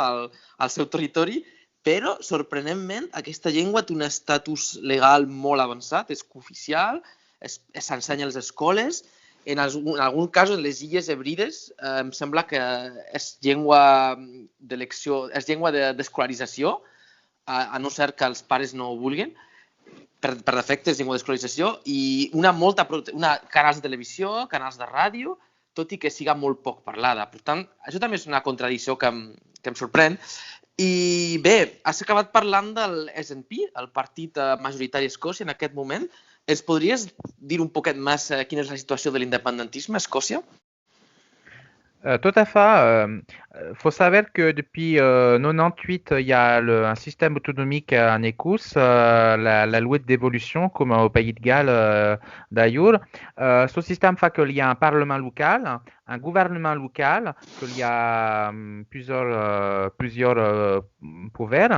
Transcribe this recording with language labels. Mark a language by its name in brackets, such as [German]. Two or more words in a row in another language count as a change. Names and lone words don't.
[Catalan] al seu territori, però, sorprenentment, aquesta llengua té un estatus legal molt avançat, és cooficial, s'ensenya a les escoles, en algun cas, en les Illes Hebrides, em sembla que és llengua d'elecció, és llengua d'escolarització, a no ser que els pares no ho vulguin, per defecte és llengua d'escolarització, i canals de televisió, canals de ràdio, tot i que siga molt poc parlada. Per tant, això també és una contradicció que em sorprèn. I bé, has acabat parlant del SNP, el partit majoritari a Escòcia en aquest moment. Ens podries dir un poquet més quina és la situació de l'independentisme a Escòcia? [French] Tout à fait. Faut savoir que depuis 98, il y a un système autonomique en Écosse, la loi d'évolution, comme au pays de Galles d'ailleurs. Ce système fait qu'il y a un parlement local, un gouvernement local, qu'il y a plusieurs pouvoirs.